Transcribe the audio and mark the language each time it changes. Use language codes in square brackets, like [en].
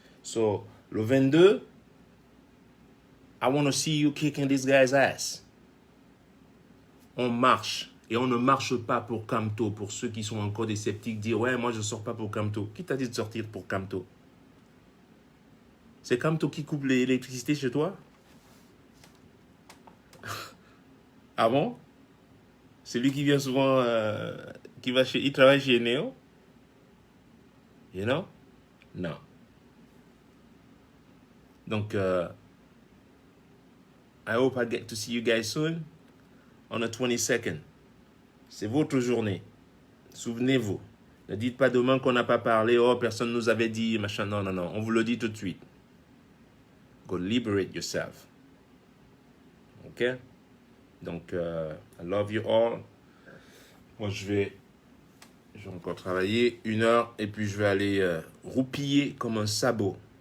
[en] So, le 22, I want to see you kicking this guy's ass. [fr] On marche. Et on ne marche pas pour Camto. Pour ceux qui sont encore des sceptiques, dire ouais, moi je ne sors pas pour Camto. Qui t'a dit de sortir pour Camto? C'est Camto qui coupe l'électricité chez toi? Ah bon? C'est lui qui vient souvent, il travaille chez Neo? [en] You know? Non. Donc, I hope I get to see you guys soon on the 22nd. [fr] C'est votre journée. Souvenez-vous. Ne dites pas demain qu'on n'a pas parlé, oh, personne ne nous avait dit, machin. Non, non, non. On vous le dit tout de suite. [en] Go liberate yourself. Ok? Donc, I love you all. [fr] Moi, je vais encore travailler 1 heure et puis je vais aller roupiller comme un sabot.